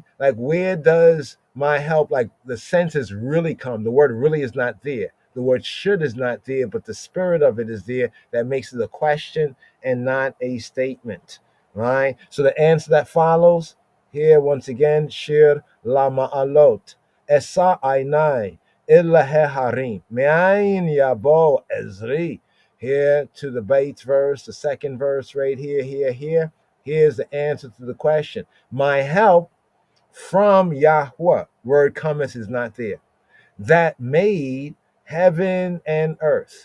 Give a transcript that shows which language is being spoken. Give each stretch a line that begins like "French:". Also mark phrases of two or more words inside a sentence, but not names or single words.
English: Like, where does my help, like the senses really come? The word really is not there. The word should is not there, but the spirit of it is there that makes it a question and not a statement, right? So the answer that follows here, once again,
Hebrew: שיר למעלות. אשא עיני אל ההרים. מאין יבוא עזרי.
English: Here to the Beit verse, the second verse right here. Here's the answer to the question. My help from Yahweh. Word cometh is not there. That made heaven and earth.